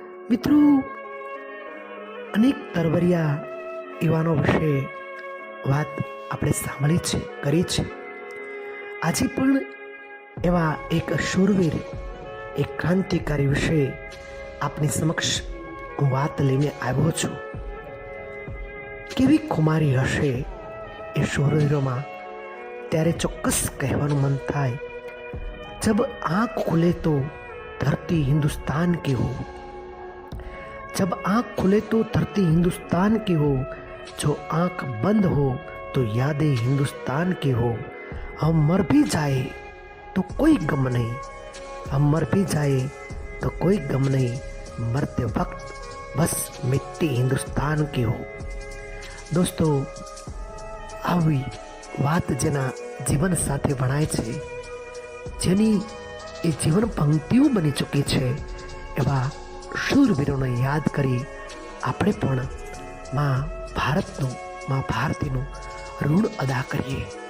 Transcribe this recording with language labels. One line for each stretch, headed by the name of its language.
Gujarati: મિત્રો, અનેક તરવરિયા યુવાનો વિશે વાત આપણે સાંભળી છે, કરી છે. આજે પણ એવા એક શૂરવીર, એક ક્રાંતિકારી વિશે આપની સમક્ષ હું વાત લઈને આવ્યો છું. કેવી ખુમારી હશે એ શૂરવીરોમાં, ત્યારે ચોક્કસ કહેવાનું મન થાય,
Hindi: જબ આંખ ખુલે તો ધરતી હિન્દુસ્તાન की हो, जब आँख खुले तो धरती हिंदुस्तान की हो, जो आँख बंद हो तो यादें हिंदुस्तान की हो. हम मर भी जाए तो कोई गम नहीं, हम मर भी जाए तो कोई गम नहीं, मरते वक्त बस मिट्टी हिंदुस्तान की हो.
Gujarati: દોસ્તો, આવી વાત જેના જીવન સાથે વણાય છે, જેની એ જીવન પંક્તિઓ બની ચૂકી છે, એવા શૂરવીરોને યાદ કરી આપણે પણ માં ભારતીનું ઋણ અદા કરીએ.